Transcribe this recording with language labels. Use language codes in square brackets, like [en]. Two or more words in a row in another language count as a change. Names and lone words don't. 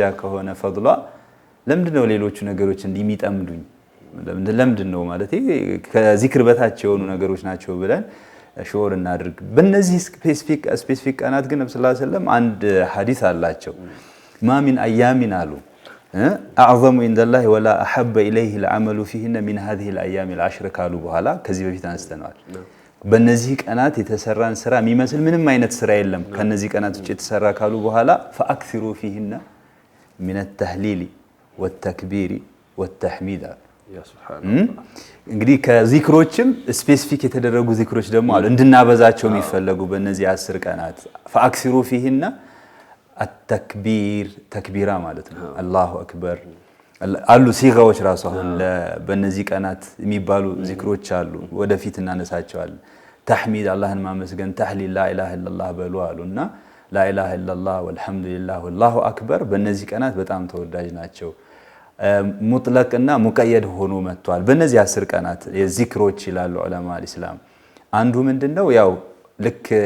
[am] ከሆነ ፈድሏ ለምንድን ነው ሌሎቹ ነገሮች እንዲሚጠምዱኝ ለምንድን ነው ማለት ከዚክር በታች የሆኑ ነገሮች ናቸው ብለን ሽዑር እናድርግ በእነዚህ ስፔሲፊክ ቀናት ግን ነብዩ [ar] صلى الله عليه وسلم [am] አንድ ሐዲስ አላቸው [ar] ما من أيام أعظم عند الله ولا أحب إليه العمل فيهن من هذه الايام العشر [am] ካሉ በኋላ ከዚህ በፊት አንስተናል በእነዚህ ቀናት የተሰራን ስራ የሚመስል ምንም አይነት ስራ የለም ከነዚህ ቀናት ውጪ የተሰራ ካሉ በኋላ [ar] فاكثروا فيهن من التهليل والتكبير والتحميد يا سبحان الله [am] እንግዲህ ከዚክሮችም ስፔሲፊክ የተደረጉ ዚክሮች ደግሞ አሉ እንድናበዛቸው የሚፈልጉ በእነዚህ 10 ቀናት [ar] فاكثروا فيهن التكبير [am] ተክቢራ ማለት ነው [ar] الله أكبر [am] አሉ ሲጋዎች ራሱ አሁን በእነዚህ ቀናት የሚባሉ ዚክሮች አሉ ወደፊት እናነሳቸዋለን ተህሚድ አላህን ማመስገን ተህሊል [ar] لا إله إلا الله [am] በሉ አሉና [ar] لا إله إلا الله والحمد لله والله أكبر [am] በእነዚህ ቀናት በጣም ተወዳጅ ናቸው ሙጥለቅና ሙቀየድ ሆኖ መጥቷል በእነዚህ 10 ቀናት የዚክሮች ይላሉ [ar] علماء الإسلام [am] አንዱ ምንድነው ያው ልክ